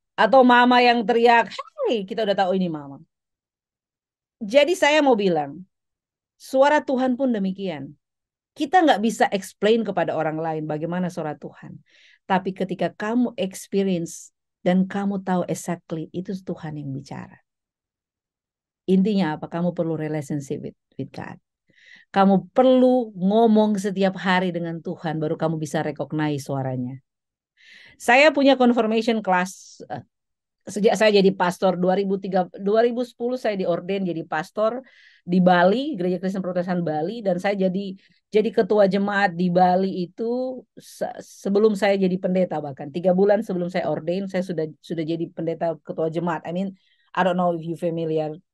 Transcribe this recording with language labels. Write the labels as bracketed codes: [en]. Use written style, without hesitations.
[id] Atau mama yang teriak, hai, kita udah tahu ini mama. Jadi saya mau bilang, suara Tuhan pun demikian. Kita nggak bisa [en] explain [id] kepada orang lain bagaimana suara Tuhan. Tapi ketika kamu [en] experience [id] dan kamu tahu [en] exactly [id] itu Tuhan yang bicara. Intinya apa? Kamu perlu [en] relationship with God. [id] Kamu perlu ngomong setiap hari dengan Tuhan baru kamu bisa [en] recognize [id] suaranya. Saya punya [en] confirmation class [id] sejak saya jadi pastor 2010 saya diorden jadi pastor di Bali, Gereja Kristen Protestan Bali, dan saya jadi ketua jemaat di Bali itu sebelum saya jadi pendeta, bahkan 3 bulan sebelum saya [en] ordain [id] saya sudah jadi pendeta ketua jemaat. [en] I mean, I don't know if you familiar.